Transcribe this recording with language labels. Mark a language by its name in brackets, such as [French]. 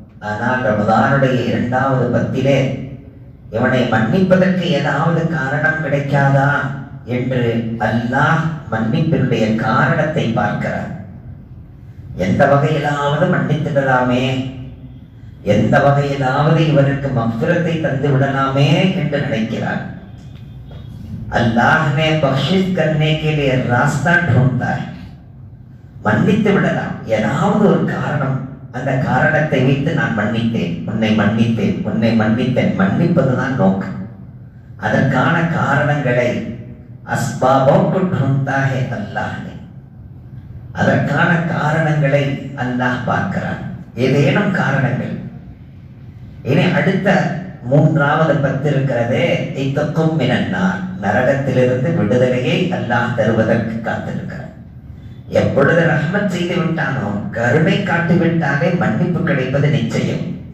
[Tamil] ஆனால் ரமதானுடைய 2வது 10 இவனை மன்னிப்பதற்கு ஏதாவது காரணம் கிடைக்காதா என்று அல்லாஹ் மன்னிப்பினுடைய காரணத்தை பார்க்கிறார். எந்த வகையிலாவது மன்னித்துடலாமே, எந்த வகையிலாவது இவருக்கு மக்ஃபிரத்தை தந்து விடலாமே என்று நினைக்கிறார். [Hindi] अल्लाह ने बख्शिश करने के लिए रास्ता ढूंढता है. [Tamil] மன்னித்து விடலாம், ஏதாவது ஒரு காரணம். அந்த காரணத்தை வைத்து நான் மன்னித்தேன், உன்னை மன்னித்தேன், உன்னை மன்னித்தேன். மன்னிப்பதுதான் நோக்கம். அதற்கான காரணங்களை அஸ்பாபோக்கு [Hindi] ढूंढता है अल्लाह ने. [Tamil] அதற்கான காரணங்களை அல்லாஹ் பார்க்கிறான். ஏதேனும் காரணங்கள். இனி அடுத்த 3வது 10 இருக்கிறதே, இத்தக்கும் மினன்னார், நரகத்திலிருந்து விடுதலையை அல்லாஹ் தருவதற்கு காத்திருக்கிறார். எப்பொழுது ரஹ்மத் செய்து விட்டானோ, கருணை காட்டிவிட்டாலே மன்னிப்பு கிடைப்பது நிச்சயம்.